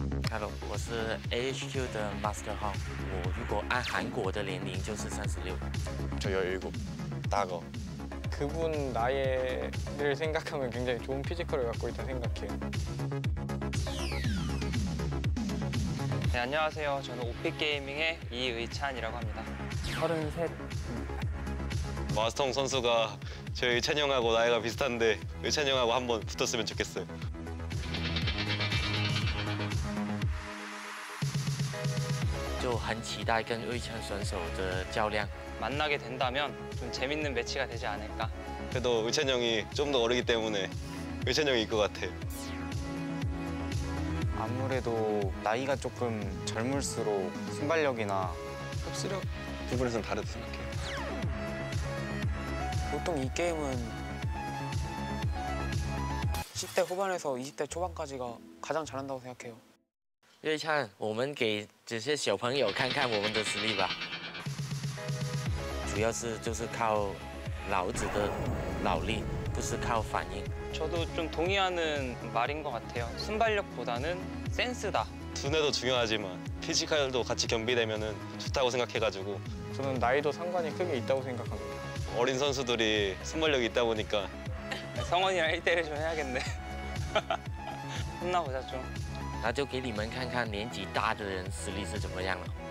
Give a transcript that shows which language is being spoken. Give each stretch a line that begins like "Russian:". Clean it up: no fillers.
Chinese: Hello， 我是 AHQ 的 Master Hong。我如果按韩国的年龄就是36。
Korean: 저 17. 나가. 그분 나이를 생각하면 굉장히 좋은 피지컬을 갖고 있다 생각해요. 네, 안녕하세요. 저는 OPI 게이밍의 이의찬이라고 합니다. 33. 마스터 선수가 저희 의찬이 형하고 나이가 비슷한데 의찬이 형하고 한번 붙었으면 좋겠어요.
Chinese: 就很期待跟魏晨选手的较量。
Korean: 만나게 된다면 좀 재밌는 매치가 되지 않을까. 그래도 의찬이 형이 좀 더 어리기 때문에 의찬이 형이 이길 것 같아요. 아무래도 나이가 조금 젊을수록 순발력이나 흡수력 부분에서는 다르다 생각해요. 보통 이 게임은 10대 후반에서 20대 초반까지가 가장 잘한다고 생각해요.
Chinese: 魏灿，我们给这些小朋友看看我们的实力吧。主要是就是靠老子的脑力，不是靠反应。
Korean: 저도 좀 동의하는 말인 것 같아요. 순발력보다는 센스다. 두뇌도 중요하지만 피지컬도 같이 겸비되면 좋다고 생각해가지고 저는 나이도 상관이 크게 있다고 생각합니다. 어린 선수들이 순발력이 있다 보니까 성원이랑 1대1 좀 해야겠네. 혼나보자 좀.
Chinese: 那就给你们看看年纪大的人实力是怎么样了。